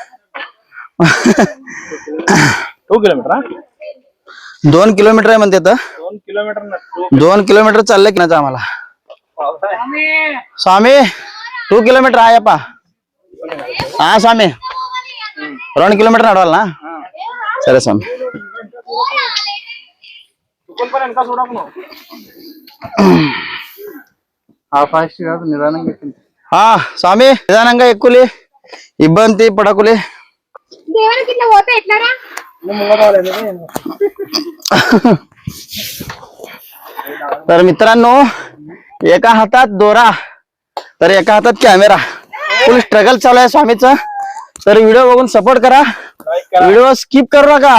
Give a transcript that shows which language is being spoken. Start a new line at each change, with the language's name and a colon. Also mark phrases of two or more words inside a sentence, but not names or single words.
Marathi: 2 किलोमीटर आहे म्हणते तर. 2 किलोमीटर चाललंय की नाही आम्हाला स्वामी. 2 किलोमीटर आहे अप्पा. हा स्वामी 2 किलोमीटर నడవాలి ना.
Telugu: సరే స్వామి. స్వామి నిదానంగా ఎక్కులే ఇబ్బంది పడకులే. దేవునికి ఇట్లా పోతే ఎట్లారా?
Marathi: तर मित्रांनो एका हातात दोरा तर एका हातात कॅमेरा. फुल स्ट्रगल चालू आहे स्वामीचं. तर व्हिडिओ बघून सपोर्ट करा. व्हिडिओ स्किप करू नका.